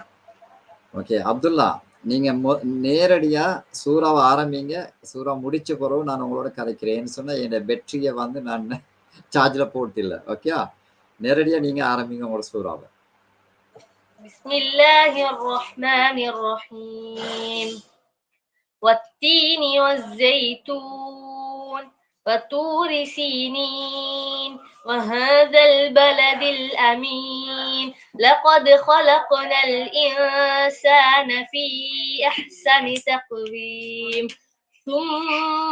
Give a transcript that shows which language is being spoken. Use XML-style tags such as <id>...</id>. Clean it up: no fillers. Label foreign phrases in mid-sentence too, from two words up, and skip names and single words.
<ta>ஓகே அப்துல்லா நீங்க நேரடியா சூறாவை ஆரம்பிங்க. சூறா முடிச்ச பிறகு நான் உங்களோட கதைக்கிறேன்னு சொன்னா என்னோட பேட்டரியை நான் சார்ஜ்ல போட்டு இல்லை. ஓகே நேரடியா நீங்க ஆரம்பிங்க உங்களோட சூறாவை.</ta> <ar>بسم الله الرحمن الرحيم. والتين والزيتون وطور سينين وهذا البلد الأمين لقد خلقنا الإنسان في أحسن تقويم ثم</ar>